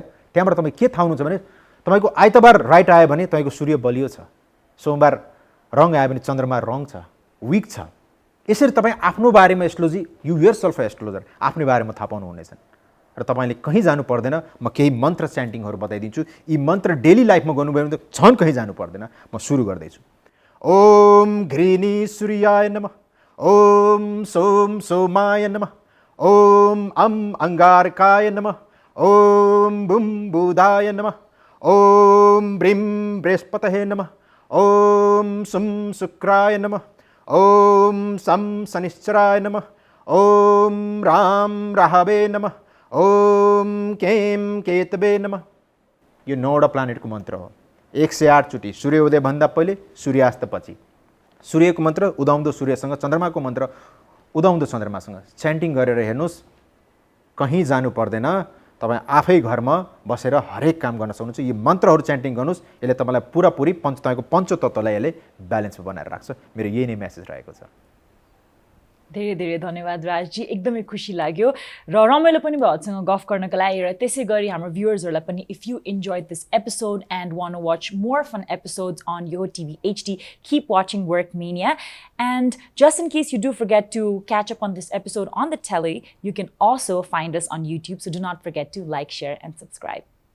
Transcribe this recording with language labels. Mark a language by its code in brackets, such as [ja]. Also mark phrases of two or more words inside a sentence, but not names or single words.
[ne] त्यहाँबाट तपाईँ के थाहा हुनुहुन्छ भने तपाईँको आइतबार राइट आयो भने तपाईँको सूर्य बलियो छ, सोमबार रङ आयो भने चन्द्रमा रङ छ, विक छ। यसरी तपाईँ आफ्नो बारेमा [en] astrology you yourself astrologer [ne] आफ्नै बारेमा थाहा पाउनु हुनेछन्। र तपाईँले कहीँ जानु पर्दैन, म केही मन्त्र च्यान्टिङहरू बताइदिन्छु। यी मन्त्र [en] daily life [ne] गर्नुभयो भने त झन् कहीँ जानु पर्दैन। म सुरु गर्दैछु। [sa] ओम घृणी सूर्याय नमः, ओम सोम सोमाय नमः, ओम अम अंगारकाय नमः, ओम बुम बुधाय नमः, ओम ब्रीम बृहस्पतये नमः, ओम सुम शुक्राय नमः, ओम सम शनिश्चराय नमः, ओम राम राहवे नमः, ओम केम केतवे नमः। [ne] यो 9वटा प्लानेटको मन्त्र हो। 108 चोटि सूर्योदयभन्दा पहिले, सूर्यास्तपछि। सूर्यको मन्त्र उदाउँदो सूर्यसँग, चन्द्रमाको मन्त्र उदाउँदो चन्द्रमासँग च्यान्टिङ गरेर हेर्नुहोस्, कहीँ जानु पर्दैन। तपाईँ आफै घरमा बसेर हरेक काम गर्न सक्नुहुन्छ। यो मन्त्रहरू च्यान्टिङ गर्नुहोस्, यसले तपाईँलाई पुरापुरी तपाईँको पञ्चतत्त्वलाई यसले ब्यालेन्समा बनाएर राख्छ। मेरो यही नै मेसेज रहेको छ। धेरै धेरै धन्यवाद राजजी, एकदमै खुसी लाग्यो र रमाइलो पनि भयो हजुरसँग गफ गर्नको लागि। र त्यसै गरी हाम्रो भ्युअर्सहरूलाई पनि, [en] if you enjoyed this episode and want to watch more fun episodes on Yo TV HD, keep watching Workmania. And just in case you do forget to catch up on this episode on the telly, you can also find us on YouTube, so do not forget to like, share and subscribe.